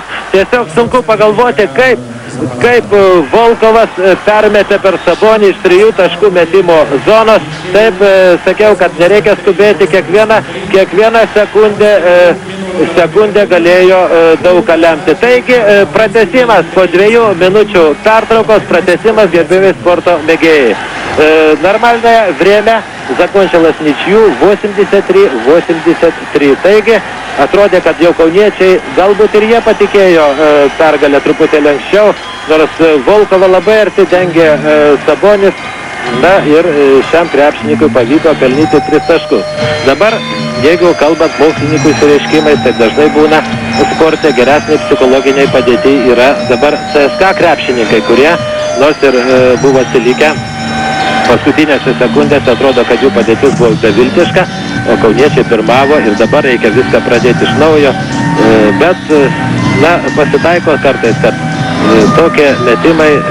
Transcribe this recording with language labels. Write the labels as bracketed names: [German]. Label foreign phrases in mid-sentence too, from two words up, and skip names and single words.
[Lithuanian] Tiesiog sunku pagalvoti, kaip Volkovas permetė per Sabonį iš 3 taškų metimo zonos. Taip, sakiau, kad nereikia skubėti, kiekvieną sekundę galėjo daug ką lemti. Taigi, pratęsimas po 2 minučių pertraukos, pratęsimas, gerbėjai sporto mėgėjai. [Russian] Нормальное время закончилось ничью 83-83. [Lithuanian] Taigi, atrodė, kad jau kauniečiai, galbūt ir jie patikėjo pergalę truputėlį anksčiau, nors Volkovą labai arti dengė Sabonis, na ir šiam krepšininkui pavyko pelnyti 3 taškus. Dabar, jeigu kalbant mokslininkų išreiškimais, tai dažnai būna sporte geresniai psichologiniai padėti yra dabar CSKA krepšininkai, kurie nors ir buvo atsilikę paskutinėse sekundėse, atrodo, kad jų padėtis buvo beviltiška, o kauniečiai pirmavo ir dabar reikia viską pradėti iš naujo, bet na, pasitaiko kartais, kad tokie metimai